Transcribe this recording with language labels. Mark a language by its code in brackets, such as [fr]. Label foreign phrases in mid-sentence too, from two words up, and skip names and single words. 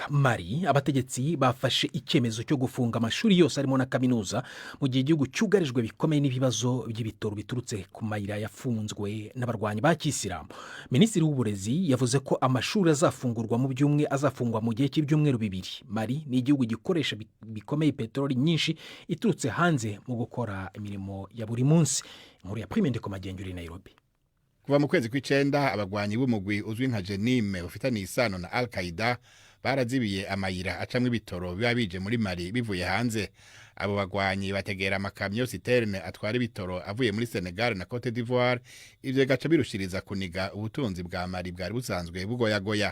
[rw] Mali, abategetsi bafashe icyemezo cyo gufunga amashuri yose arimo na kaminuza mu gihe igihugu cyugarijwe bikomeye n'ibibazo by'ibitoro biturutse ku mayira yafunzwe n'abarwanyi ba Kisilamu. Minisitiri w'uburezi yavuze ko amashuri azafungurwa azafungwa mu gihe cy'ibyumweru 2. Mali ni igihugu gikoresha bikomeye peteroli nyinshi iturutse hanze mu gukora imirimo ya buri munsi. Inkuru ya Prime Ndikomagenyo uri Nairobi. [rn] Kuva mu kwezi kw'icenda abagwanyi b'umugwi uzwi nka Jenime ufitanye isano na Al-Qaeda barazibiye amayira acamwe ibitoro biba bije muri Mali bivuye hanze. Abo bagwanyi bategera amakamyo citerne atwara ibitoro avuye muri Senegal na Cote d'Ivoire, ivyo gaca birushiriza kuniga ubutunzi bwa Mali bwari busanzwe bugoyagoya.